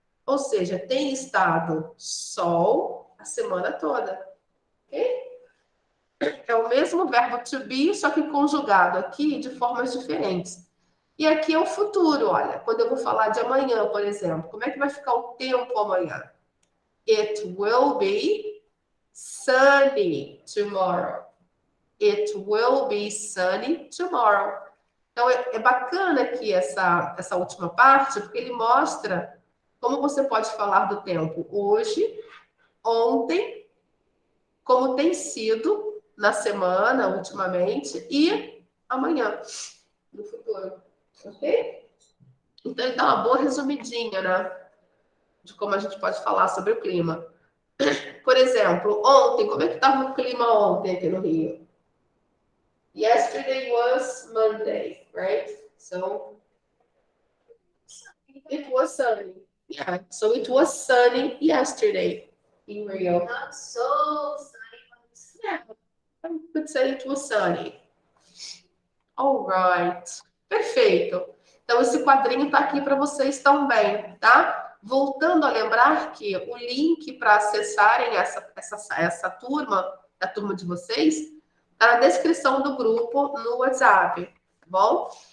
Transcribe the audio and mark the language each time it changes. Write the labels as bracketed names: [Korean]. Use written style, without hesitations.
[Portuguese] Ou seja, tem estado sol a semana toda. Ok? É o mesmo verbo to be, só que conjugado aqui de formas diferentes. E aqui é o futuro, olha. Quando eu vou falar de amanhã, por exemplo, como é que vai ficar o tempo amanhã? [English] It will be sunny tomorrow. It will be sunny tomorrow. [Portuguese] Então, é bacana aqui essa última parte, porque ele mostra como você pode falar do tempo hoje, ontem, como tem sido na semana, ultimamente, e amanhã, no futuro. Ok? Então, ele dá uma boa resumidinha, né? De como a gente pode falar sobre o clima. Por exemplo, ontem, como é que estava o clima ontem aqui no Rio? [English] Yesterday was Monday, right? So it was sunny. Yeah, so it was sunny yesterday in Rio. Not so sunny, but Yeah, I could say it was sunny. All right. [Portuguese] Perfeito. Então, esse quadrinho está aqui para vocês também, tá? Voltando a lembrar que o link para acessarem essa turma, a turma de vocês, está na descrição do grupo no WhatsApp, tá bom?